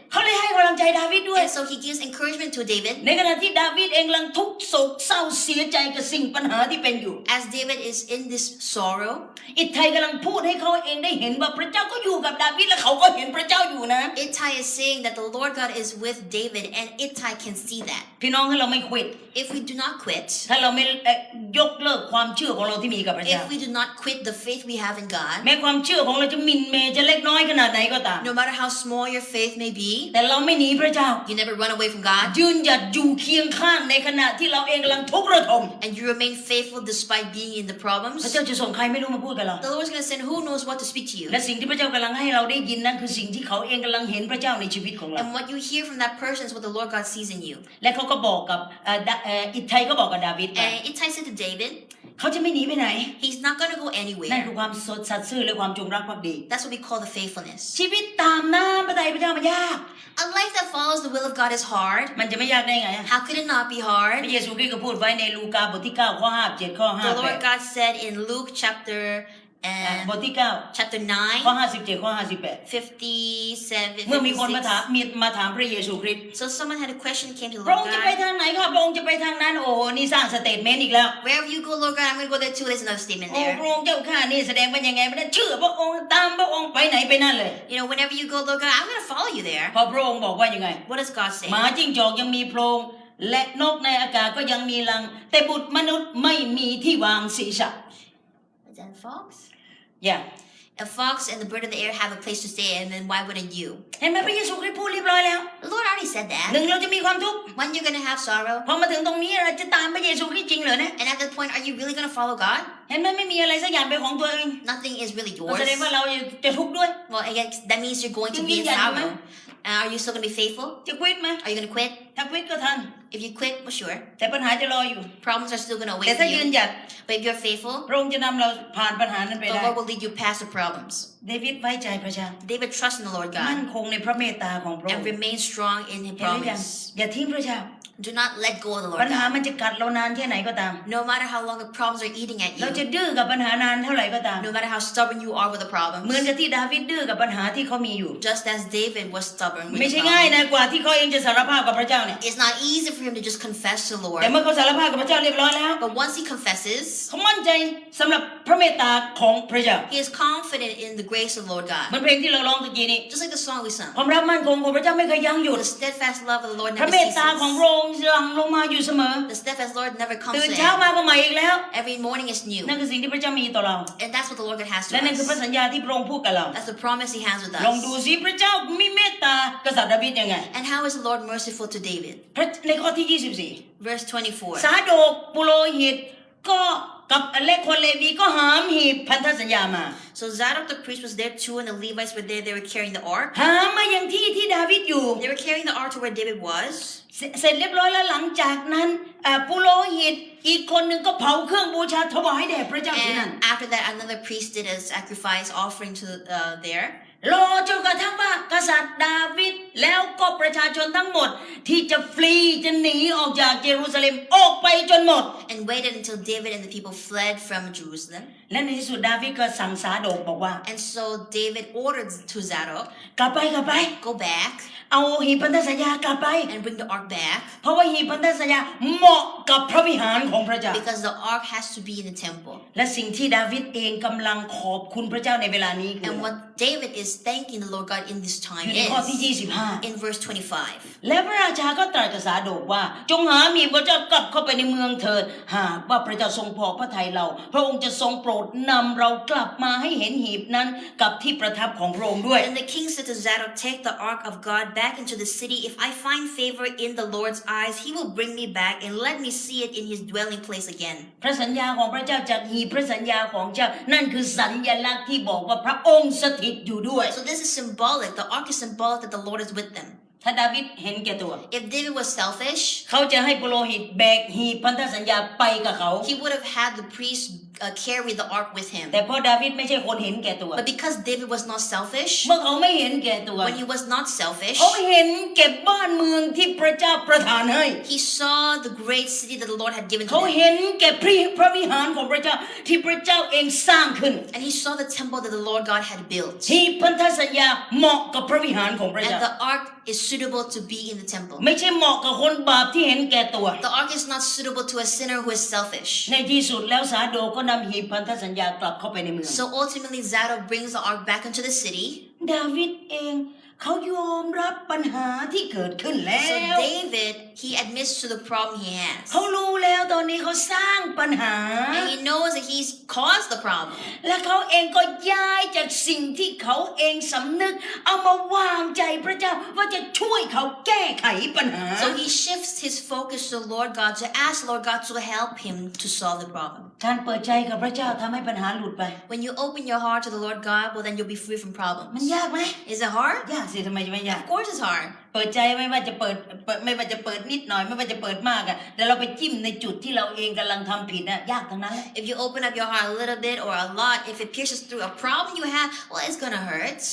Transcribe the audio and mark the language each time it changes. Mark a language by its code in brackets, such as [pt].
[th] เขาเลยให้กำลังใจดาวิดด้วย [en] And so he gives encouragement to David. [th] ในขณะที่ดาวิดเองกำลังทุกข์โศกเศร้าเสียใจกับสิ่งปัญหาที่เป็นอยู่ [en] As David is in this sorrow, [th] อิทไทยกำลังพูดให้เขาเองได้เห็นว่าพระเจ้าก็อยู่กับดาวิดและเขาก็เห็นพระเจ้าอยู่นะ [en] Ittai is saying that the Lord God is with David, and Ittai can see that. [th] พี่น้องถ้าเราไม่ควิด [en] If we do not quit, [th] ถ้าเราไม่ยกเลิกความเชื่อของเราที่มีกับพระเจ้า [en] if we do not quit the faith we have in God, [th] แม้ความเชื่อของเราจะหมิ่นเมย์จะเล็กน้อยขนาดไหนก็ตาม [en] no matter how small your faith may be, [th] แต่เราไม่หนีพระเจ้า [en] you never run away from God, [th] ยืนหยัดอยู่เคียงข้างในขณะที่เราเองกำลังทุกข์ระทม [en] and you remain faithful despite being in the [th] พระ [en] problems. [th] เจ้าจะส่งใครไม่รู้มาพูดกับเรา [en] The Lord's going to send who knows what to speak to you. [th] และสิ่งที่พระเจ้ากำลังให้เราได้ยินนั้นคือสิ่งที่เขาเองกำลังเห็นพระเจ้าในชีวิตของเรา [en] And what you hear from that person is what the Lord God sees in you. [th] และเขาก็บอกกับอิทไทยก็บอกกับดาวิด [en] And Ittai said to David, [th] เขาจะไม่หนีไปไหน [en] he's not going to go [th] นั่น [en] anywhere. [th] คือความสัตย์ซื่อและความจงรักภักดี [en] That's what we call the faithfulness. [th] ชีวิตตามน้ำพระทัยพระเจ้ามันยาก [en] A life that follows the will of God is hard. [th] มันจะไม่ยากได้ไงอะ [en] How could it not be [th] พ [en] hard? [th] ระเยซูคริสต์ก็พูดไว้ในลูกาบทที่9ข้อ5 7ข้อ [en] The Lord 5 God said in Luke chapter [th] 8บทที่ [en] chapter [th] 9ข้อ [en] 9, [th] 57ข้อ [en] 57, [th] 58เมื่อมีคนมา [en] 56. [th] ถามพระเยซูคริสต์ [en] So someone had a question came to the [th] พระ [en] Lord [th] องค์จะไป [en] God. [th] ทางไหนครับพระองค์จะไปทางนั้นโอ้โหนี่สร้างสเตทเมนต์อีกแล้ว [en] Wherever you go, Lord God, I'm going to go there too. There's another statement [th] โอ้ [en] there. [th] พระองค์เจ้าข้านี่แสดงว่ายังไงไม่ได้เชื่อพระองค์ตามพระองค์ไปไหนไปนั่นเลย [en] You know, whenever you go, Lord God, I'm going to follow you there. [th] พอพระองค์บอกว่ายังไง [en] What does God say? [th] หมาจิ้งจอกยังมีโพรงและนกในอากาศก็ยังมีรังแต่บุตรมนุษย์ไม่มีที่วางศีรษะ [en] Is that a fox? [th] อย่า [en] A fox and the bird of the air have a place to stay, and then why wouldn't you? [th] เห็นไหมพระเยซูคริสต์พูดเรียบร้อยแล้ว [en] The Lord already said [th] หนึ่ง [en] that. [th] เราจะมีความทุกข์ [en] When you're going to have sorrow, [th] พอมาถึงตรงนี้เราจะตามพระเยซูคริสต์จริงเหรอเนี่ย [en] and at that point, are you really going to follow God? [th] เห็นไหมไม่มีอะไรสักอย่างเป็นของตัวเอง [en] Nothing is really [th] ก็ [en] yours. [th] แสดงว่าเราจะทุกข์ด้วย [en] Well, again, that means you're going to be in [tl] Yung ganyan, [en] sorrow. Are you still going to be faithful? [th] จะควิดไหม [en] Are you going to quit? [th] ถ้าควิดก็ทัน [en] If you quit, well, sure. [th] แต่ปัญหาจะรออยู่ [en] Problems are still going to [th] แต่ [en] await [th] ถ้ายืน [en] you. [th] หยัด [en] But if you're faithful, [th] พระองค์จะนำเราผ่านปัญหานั้นไป [en] the [th] ได้ [en] Lord will lead you past the problems. [th] เดวิดไว้ใจพระเจ้า [en] David trusts in the Lord [th] มั่น [en] God [th] คงในพระเมตตาของพระอง [en] and [th] ค์ [en] remain strong in His [th] เห็นหรือยัง [en] promise. [th] อย่าทิ้งพระเจ้า [en] Do not let go of the Lord [th] ปัญหา [en] God. [th] มันจะกัดเรานานแค่ไหนก็ตาม [en] No matter how long the problems are eating at [th] เราจะ [en] you, [th] ดื้อกับปัญหานานเท่าไหร่ก็ตาม [en] no matter how stubborn you are with the [th] เหมือน [en] problems, [th] กับที่ดาวิดดื้อกับปัญหาที่เขามีอยู่ [en] just as David was stubborn with [th] ไม่ [en] the [th] ใช่ง่าย [en] problem. [th] นะกว่าที่เขาเองจะสารภาพกับพระเจ้าเนี่ย [en] It's not easy for him to just confess to the [th] แต่ [en] Lord. [th] เมื่อเขาสารภาพกับพระเจ้าเรียบร้อยแล้ว [en] But once he confesses, [th] เขามั่นใจสำหรับพระเมตตาของพระเจ้า [en] he is confident in the grace of the Lord [th] เหมือน [en] God. [th] เพลงที่เราร้องตะกี้นี้ [en] Just like the song we sung. [th] ความรักมั่นคงของพระเจ้าไม่เคยยั้งหยุด [en] The steadfast love of the Lord [th] พระ [en] never [th] เมตตาของพ ระองค์หลั่งลงมาอยู่เสมอ [en] The steadfast Lord never comes [th] ตื่น [en] to [th] เช้า [en] end. [th] มาก็ใหม่อีกแล้ว [en] Every morning is new. [th] นั่นคือสิ่งที่พระเจ้ามีต่อเรา [en] And that's what the Lord God has to [th] และนั่นคือพระ [en] us. [th] สัญญาที่พระองค์พูดกับเรา [en] That's the promise he has with [th] ลองดู [en] us. [th] สิพระเจ้ามีเมตตากษัตริย์ดาวิดยังไง [en] And how is the Lord merciful to David? [th] ในข้อที่ [en] Verse 24 24. [th] สาโดกปุโรหิตก็กับเล็กคนเลวีก็หามหีบพันธสัญญามา [en] So Zadok the priest was there too, and the Levites were there. They were carrying the ark. [th] หามมายังที่ที่ดาวิดอยู่ [en] They were carrying the ark to where David was. [th] เสร็จเรียบร้อยแล้วหลังจากนั้นปุโรหิตอีกคนหนึ่งก็เผาเครื่องบูชาถวายแด่พระเจ้าที่นั่น [en] And after that, another priest did a sacrifice offering to there. [th] รอจนกระทั่งว่ากษัตริย์ดาวิดแล้วก็ประชาชนทั้งหมดที่จะฟรีจะหนีออกจากเยรูซาเล็มออกไปจนหมด [en] And waited until David and the people fled from Jerusalem. [th] และในที่สุดดาวิดก็สั่งสาโดกบอกว่า [en] And so David ordered to Zadok, [th] กลับไป [en] go back [th] เอาหีบพันธสัญญากลับไป [en] and bring the ark back, [th] เพราะว่าหีบพันธสัญญาเหมาะกับพระวิหารของพระเจ้า [en] because the ark has to be in the temple. [th] และสิ่งที่ดาวิดเองกำลังขอบคุณพระเจ้าในเวลานี้คือ [en] And what David is thanking the Lord God in this time [th] อยู่ในข้อที่ [en] is 25 in verse 25. [th] และพระราชาก็ตรัสกับสาโดกว่าจงหาหีบพระเจ้ากลับเข้าไปในเมืองเถิดหากว่าพระเจ้าทรงพอพระทัยเราพระองค์จะทรงโปรดนำเรากลับมาให้เห็นหีบนั้นกับที่ประทับของพระองค์ด้วย [en] And the king said to Zadok, take the ark of God back into the city. If I find favor in the Lord's eyes, he will bring me back and let me see it in his dwelling place again. [th] พระสัญญาของพระเจ้าจากหีบพระสัญญาของเจ้านั่นคือสัญลักษณ์ที่บอกว่าพระองค์สถิตอยู่ด้วย [en] So this is symbolic. The ark is symbolic that the Lord is with them. [th] ถ้าดาวิดเห็นแก่ตัว [en] If David was selfish, [th] เขาจะให้ปุโรหิตแบกหีบพันธสัญญาไปกับเขา [en] he would have had the priest carry the ark with him. [th] แต่เพราะดาวิดไม่ใช่คนเห็นแก่ตัว [en] But because David was not selfish, [th] เมื่อเขาไม่เห็นแก่ตัว [en] when he was not selfish, [th] เขาเห็นเก็บบ้านเมืองที่พระเจ้าประทานให้ [en] he saw the great city that the Lord had given to [th] เขา [en] him. [th] เห็นแก่พระวิหารของพระเจ้าที่พระเจ้าเองสร้างขึ้น [en] And he saw the temple that the Lord God had built. [th] ที่พันธสัญญาเหมาะกับพระวิหารของพระ [en] And [th] เจ้า [en] the ark is suitable to be in the temple. [th] ไม่ใช่เหมาะกับคนบาปที่เห็นแก่ตัว [en] The ark is not suitable to a sinner who is selfish. [th] ในที่สุดแล้วซาโดก็นำหีบพันธสัญญากลับเข้าไปในเมือง [en] So ultimately, Zadok brings the ark back into the city. [th] ดาวิดเองเขายอมรับปัญหาที่เกิดขึ้นแล้ [en] So [th] ว [en] David, he admits to the problem he has. [th] เขารู้แล้วตอนนี้เขาสร้างปัญหา [en] And he knows that he's caused the problem. [th] และเขาเองก็ย้ายจากสิ่งที่เขาเองสำนึกเอามาวางใจพระเจ้าว่าจะช่วยเขาแก้ไขปัญหา [en] So he shifts his focus to the Lord God to ask Lord God to help him to solve the problem. [th] การเปิดใจกับพระเจ้าทำให้ปัญหาหลุดไป [en] When you open your heart to the Lord God, well then you'll be free from [th] มัน [en] problems. [th] ยากไหม [en] Is it hard? [th] ยากสิทำไมจะไม่ยาก [en] Of course it's hard. [th] เปิดใจไม่ว่าจะเปิดนิดหน่อยไม่ว่าจะเปิดมากอะแต่เราไปจิ้มในจุดที่เราเองกำลังทำผิดอะยากทั้งนั้นแหละ [en] If you open up your heart a little bit or a lot, if it pierces through a problem you have, well it's gonna hurt.